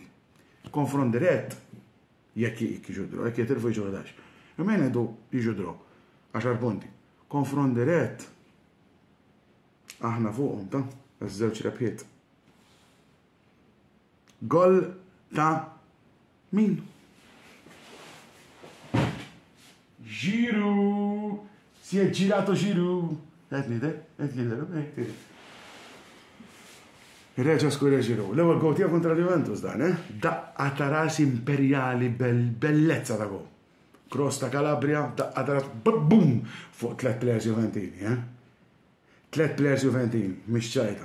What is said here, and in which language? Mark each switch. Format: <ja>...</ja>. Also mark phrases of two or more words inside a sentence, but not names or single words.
<mt>Konfront dirett jekk jiġudru, jekk jitilfu jiġu 11. Imma jgħidu jiġudru 10 punti. Konfront dirett aħna fuqhom ta' żewġ rebħiet. Gol ta' min? Giroud!</mt> <it>Si è girato Giroud!</it> <mt>Il-reġa skurja Giroud. L-ewwel gol tiegħu kontra Juventus dan, Daqqa ta' ras imperjali bellezza ta' gol. Cross ta' Calabria, daqqa ta' ras bum fuq 3 players Juventini, 3 players Juventini, mhix ċajta.</mt>